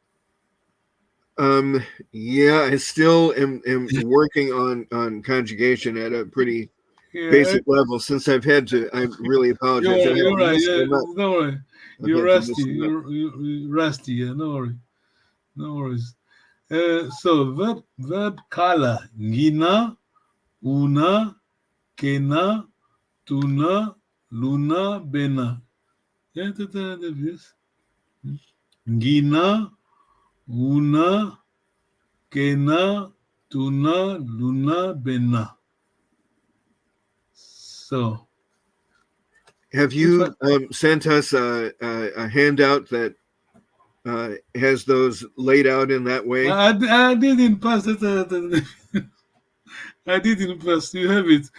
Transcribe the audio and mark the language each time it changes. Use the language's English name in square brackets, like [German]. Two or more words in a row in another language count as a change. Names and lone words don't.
[English] Yeah, I still am working on conjugation at a pretty basic level. Since I've had to, I really apologize. You're right. Yeah, don't worry. You're rusty. You're rusty. Yeah, no worry. No worries. So verb [Zulu] kala, ngina, una, kena, tuna, luna, bena. [English] Yeah, yes. [Zulu] Ngina, una, kena, tuna, luna, bena. [English] So, have you sent us a handout that has those laid out in that way? I did in past. I did in past. You have it.